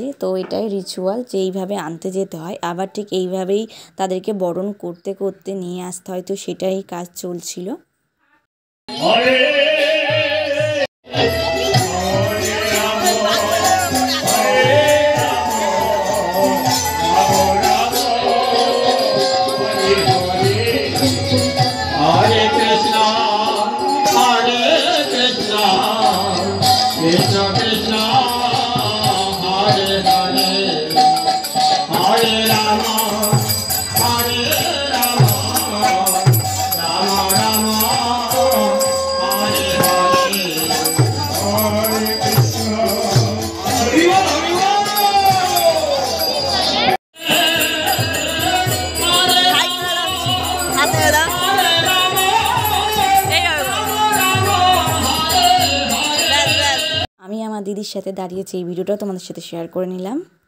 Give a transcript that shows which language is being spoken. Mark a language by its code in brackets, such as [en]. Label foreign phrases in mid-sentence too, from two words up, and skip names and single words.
[bn] তো এটাই রিচুয়াল যে এইভাবে আনতে যেতে হয়, আবার ঠিক এইভাবেই তাদেরকে বরণ করতে করতে নিয়ে আসতে হয়। তো সেটাই কাজ চলছিল। [sa] हरे कृष्ण हरे कृष्ण, कृष्ण कृष्ण हरे हरे हरे राम हरे राम राम राम हरे हरे हरे कृष्ण हरे [bn] আমি আমার দিদির সাথে দাঁড়িয়েছি, এই ভিডিওটা তোমাদের সাথে শেয়ার করে নিলাম।